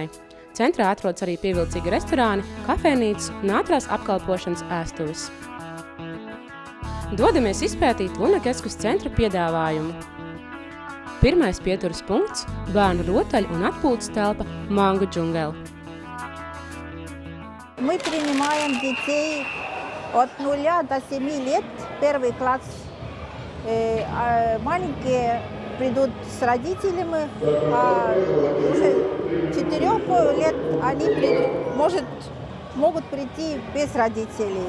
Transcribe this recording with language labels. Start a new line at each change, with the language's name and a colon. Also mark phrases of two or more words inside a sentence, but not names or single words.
Latvian: Centrā atrodas arī pievilcīgi restorāni, kafejnīcas un ātrās apkalpošanas ēstuves. Dodamies izpētīt Lūnekeskus centra piedāvājumu. Pirmais pieturas punkts – bērnu rotaļu un atpūtas telpa Mangu džungeli.
Russian: Мы принимаем детей от 0 до 7 лет, 1 класс. Маленькие придут с родителями, а уже 4 лет они могут прийти без родителей.